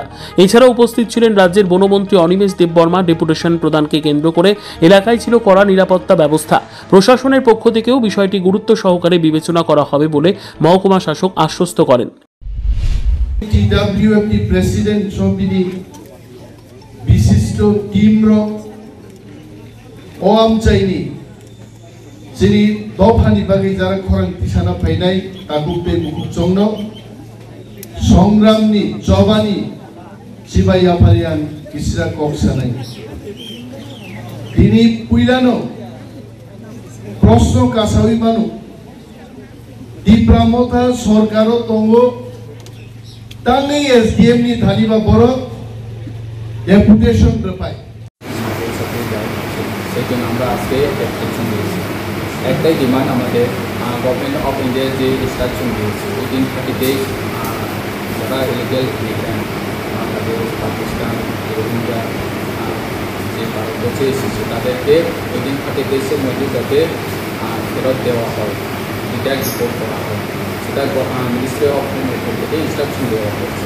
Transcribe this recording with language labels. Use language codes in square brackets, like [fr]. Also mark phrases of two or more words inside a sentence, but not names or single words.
[bn] এছাড়াও উপস্থিত ছিলেন রাজ্যের বনমন্ত্রী অনিমেষ দেববর্মা। ডেপুটেশন প্রদানকে কেন্দ্র করে এলাকায় ছিল কড়া নিরাপত্তা ব্যবস্থা। প্রশাসনের পক্ষ থেকেও বিষয়টি গুরুত্ব সহকারে বিবেচনা করা হবে বলে মহকুমা শাসক আশ্বস্ত করেন। [trp] বিশিষ্ট Oamchaini Sini Dophani Bagi Jara Korang Tisana Painai Takupe Mukuchongno Songramni Jobani Sibaya Parian Kisra Koksanai Dini Puilano Prosno Kasawimanu Dipramotha Sorkaro Tongo Tangi SDM ni Dhaliba Boro Deputation Repai [bn] সেজন্য আমরা আজকে ডেপুটেশন দিয়েছি। একটাই ডিমান্ড আমাদের, [en] Government of India's [bn] যে ইনস্ট্রাকশন দিয়েছে [en] within 30 days [bn] যারা [en] illegal immigrant [bn] বাংলাদেশ, পাকিস্তান, রোহিঙ্গা যে ভারতবর্ষে এসেছে তাদেরকে [en] within 30 days [bn] মধ্যে যাতে ফেরত দেওয়া হয়, [en] details report [bn] করা হয়, সেটা [en] Ministry of Home's [bn] থেকে ইনস্ট্রাকশন দেওয়া হয়েছে।